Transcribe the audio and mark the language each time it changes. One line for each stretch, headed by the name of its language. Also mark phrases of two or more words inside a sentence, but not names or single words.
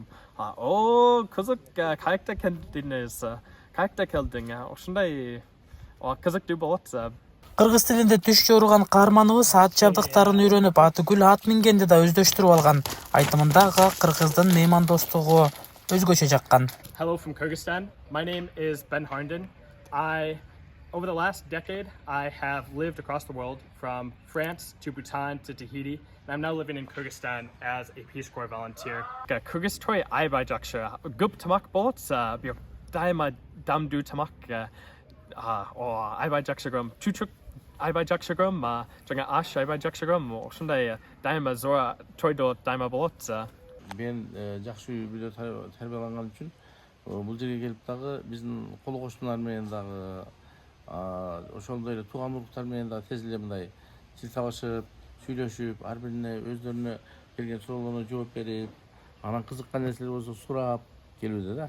Kyrgyz: Кызык, каякта келдиң, ошондой кызыктуу болот. Кыргыз тилинде түш жоруган каарманыбыз ат жабдыктарын үйрөнүп, атүгүл ат мингенди да өздөштүрүп алган. Айтымында кыргыздын меймандостугу өзгөчө жаккан.
English: Hello from Kyrgyzstan. My name is Benn Harnden. Over the last decade, I have lived across the world from France to Bhutan to Tahiti, and I'm now living in Kyrgyzstan as a Peace Corps volunteer.
Kyrgyz: Кыргыз той айбай жакшы. Көп тамак болот, бир дайыма дамдуу тамак. Айбай жакшы көрөм. Чучук айбай жакшы көрөм, жана аш айбай жакшы көрөм. Ошондой дайыма зор тойдо дайыма болот. Мен жакшы үйдө тарбияланган үчүн бул жерге келип дагы биздин кол коштуулар менен дагы ошондой эле тууган уруктар менен дагы тез эле мындай тил табышып, сүйлөшүп, ар бирине өздөрүнө келген суроолоруна жооп берип, анан кызыккан нерселер болсо сурап келүүдө да.